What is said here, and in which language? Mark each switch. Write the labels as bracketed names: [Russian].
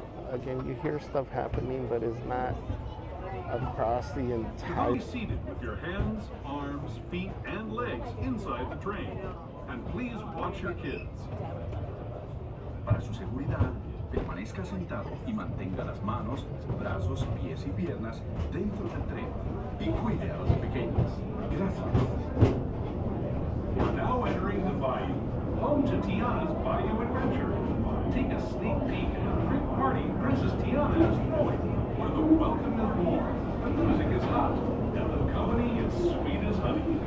[English] Again, you hear stuff happening, but it's not across the entire... Be seated with your hands, arms, feet, and legs inside the train. And please watch your kids. [Spanish] Para su seguridad, permanezca sentado y mantenga las manos, brazos, pies y piernas dentro del tren. Y cuide a los pequeños. Gracias. [English] We're now entering the Bayou, home to Tiana's Bayou Adventure. Take a sneak peek at the great party Princess Tiana is throwing, where the welcome is warm, the music is hot, and the company is sweet as honey.